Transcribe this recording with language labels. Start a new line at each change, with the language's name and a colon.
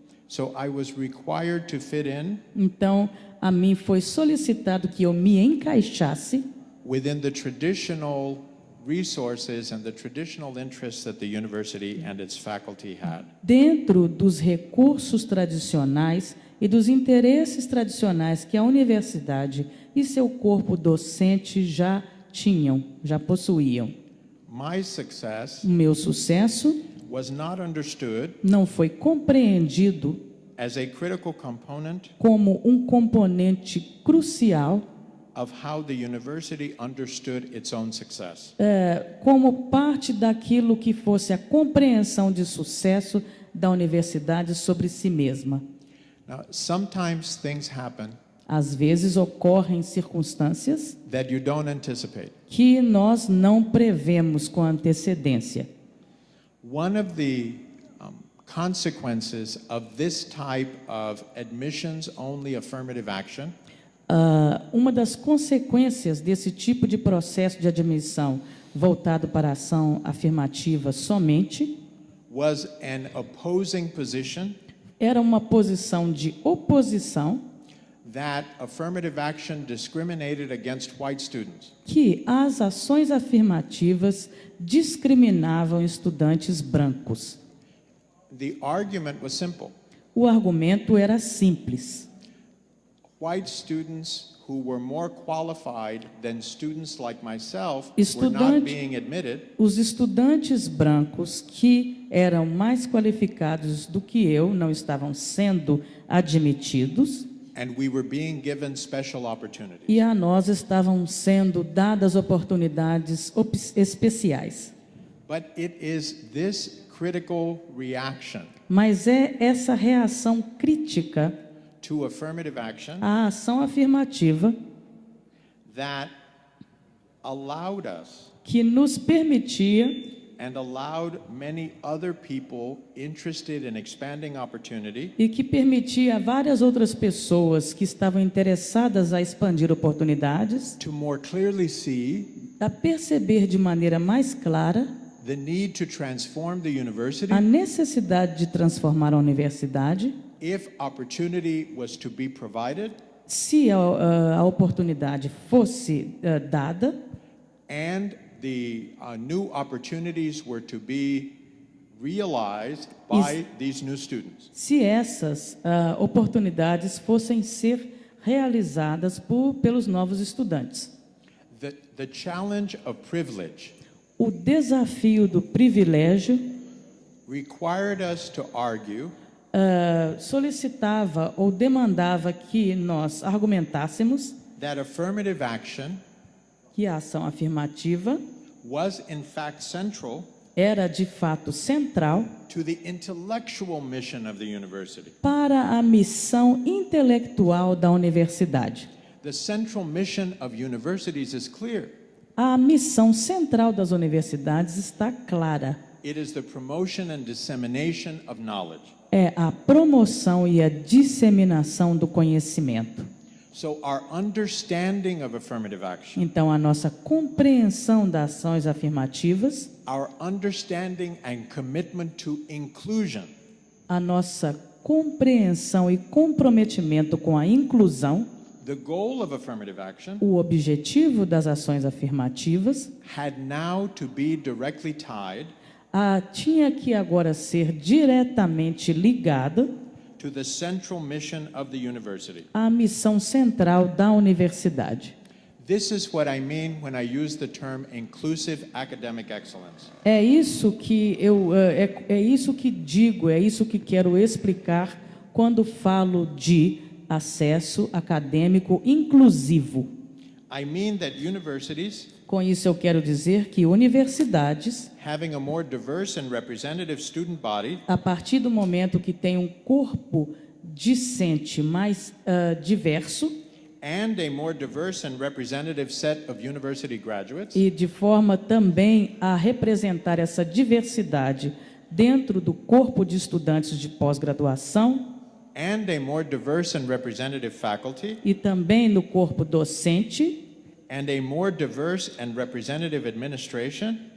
English: so I was required to fit in
Portuguese: Então, a mim foi solicitado que eu me encaixasse
English: within the traditional resources and the traditional interests that the university and its faculty had.
Portuguese: dentro dos recursos tradicionais e dos interesses tradicionais que a universidade e seu corpo docente já possuíam.
English: My success
Portuguese: O meu sucesso
English: was not understood
Portuguese: não foi compreendido
English: as a critical component
Portuguese: como um componente crucial,
English: of how the university understood its own success.
Portuguese: como parte daquilo que fosse a compreensão de sucesso da universidade sobre si mesma.
English: Now, sometimes things happen
Portuguese: Às vezes ocorrem circunstâncias
English: that you don't anticipate.
Portuguese: que nós não prevemos com antecedência.
English: One of the consequences of this type of admissions-only affirmative action
Portuguese: Uma das consequências desse tipo de processo de admissão voltado para a ação afirmativa somente
English: was an opposing position
Portuguese: era uma posição de oposição
English: that affirmative action discriminated against white students.
Portuguese: que as ações afirmativas discriminavam estudantes brancos.
English: The argument was simple.
Portuguese: O argumento era simples.
English: white students who were more qualified than students like myself were not being admitted.
Portuguese: Os estudantes brancos que eram mais qualificados do que eu não estavam sendo admitidos.
English: And we were being given special opportunities.
Portuguese: E a nós estavam sendo dadas oportunidades especiais.
English: But it is this critical reaction
Portuguese: Mas é essa reação crítica
English: to affirmative action
Portuguese: à ação afirmativa
English: that allowed us
Portuguese: que nos permitia
English: and allowed many other people interested in expanding opportunity
Portuguese: e que permitia a várias outras pessoas que estavam interessadas a expandir oportunidades
English: to more clearly see
Portuguese: a perceber de maneira mais clara
English: the need to transform the university
Portuguese: a necessidade de transformar a universidade
English: if opportunity was to be provided
Portuguese: se a oportunidade fosse dada
English: and the new opportunities were to be realized by these new students.
Portuguese: Se essas oportunidades fossem ser realizadas pelos novos estudantes.
English: The challenge of privilege
Portuguese: O desafio do privilégio
English: required us to argue
Portuguese: solicitava ou demandava que nós argumentássemos
English: that affirmative action
Portuguese: que a ação afirmativa
English: was in fact central
Portuguese: era de fato central
English: to the intellectual mission of the university.
Portuguese: Para a missão intelectual da universidade.
English: The central mission of universities is clear.
Portuguese: A missão central das universidades está clara.
English: It is the promotion and dissemination of knowledge.
Portuguese: É a promoção e a disseminação do conhecimento.
English: So our understanding of affirmative action,
Portuguese: então, a nossa compreensão das ações afirmativas,
English: our understanding and commitment to inclusion,
Portuguese: a nossa compreensão e comprometimento com a inclusão,
English: the goal of affirmative action,
Portuguese: o objetivo das ações afirmativas,
English: had now to be directly tied
Portuguese: tinha que agora ser diretamente ligada
English: to the central mission of the university.
Portuguese: À missão central da universidade.
English: This is what I mean when I use the term inclusive academic excellence.
Portuguese: É isso que é isso que digo, é isso que quero explicar quando falo de acesso acadêmico inclusivo.
English: I mean that universities,
Portuguese: com isso eu quero dizer que universidades,
English: having a more diverse and representative student body,
Portuguese: a partir do momento que tem um corpo discente mais diverso,
English: and a more diverse and representative set of university graduates,
Portuguese: e de forma também a representar essa diversidade dentro do corpo de estudantes de pós-graduação,
English: and a more diverse and representative faculty,
Portuguese: e também no corpo docente,
English: and a more diverse and representative administration,